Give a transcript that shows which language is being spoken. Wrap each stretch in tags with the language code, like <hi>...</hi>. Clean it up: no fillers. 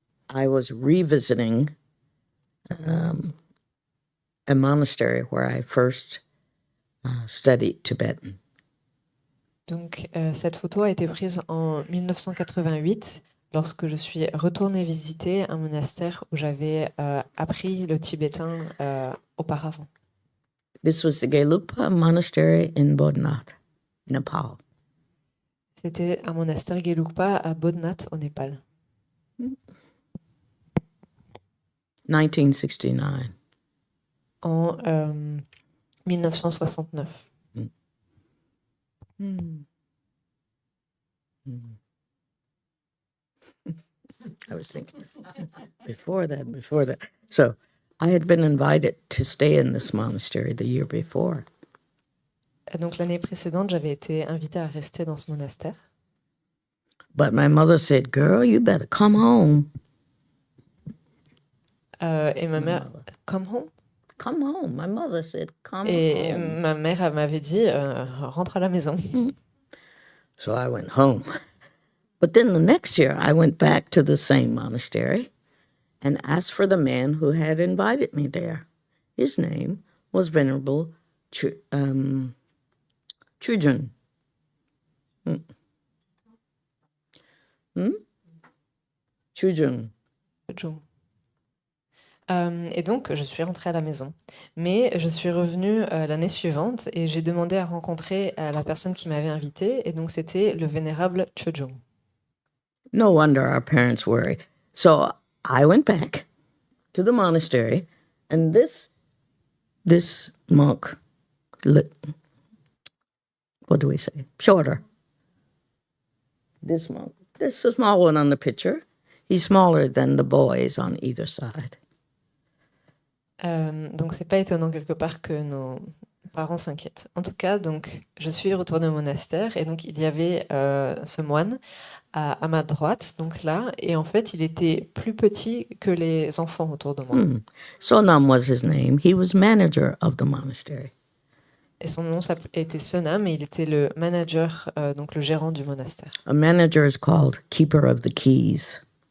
<en>I was revisiting a monastery where I first studied Tibetan.</en> <fr>Donc cette photo a été prise en 1988 lorsque je suis retournée visiter un monastère où j'avais appris le tibétain auparavant.</fr> <en>This was the Gelugpa Monastery in Bodhnath, Nepal.</en> <fr>C'était un monastère Gelugpa à Bodhnath au Népal.</fr> <en>1969.</en> <fr>En 1969.</fr> <en>I was thinking before that. So I had been invited to stay in this monastery the year before.</en> <fr>Et donc l'année précédente, j'avais été invitée à rester dans ce monastère.</fr> <en>But my mother said, "Girl, you better come home."</en> <fr>Et ma mère,</fr> <en>come home. Come home. My mother said, "Come</en> <fr>Et</fr> <en>home."</en> <fr>ma mère elle m'avait dit, rentre à la maison.</fr> <en>So I went home. But then the next year, I went back to the same monastery and asked for the man who had invited me there. His name was Venerable Chujun. Chujun.</en> <fr>Et donc, je suis rentrée à la maison. Mais je suis revenue l'année suivante et j'ai demandé à rencontrer la personne qui m'avait invitée. Et donc, c'était le vénérable Chojong.</fr> <en>No wonder our parents worry. So I went back to the monastery, and this monk, what do we say? Shorter. This monk, this is a small one on the picture. He's smaller than the boys on either side.</en> <fr>Donc, c'est pas étonnant quelque part que nos parents s'inquiètent. En tout cas, donc, je suis retournée au monastère et donc il y avait ce moine à ma droite, donc là, et en fait, il était plus petit que les enfants autour de moi.</fr> <en>Sonam was his name. He was manager of the monastery.</en> <fr>Et son nom était Sonam, et il était le manager, donc le gérant du monastère.</fr> <en>A manager is called keeper of the keys.</en>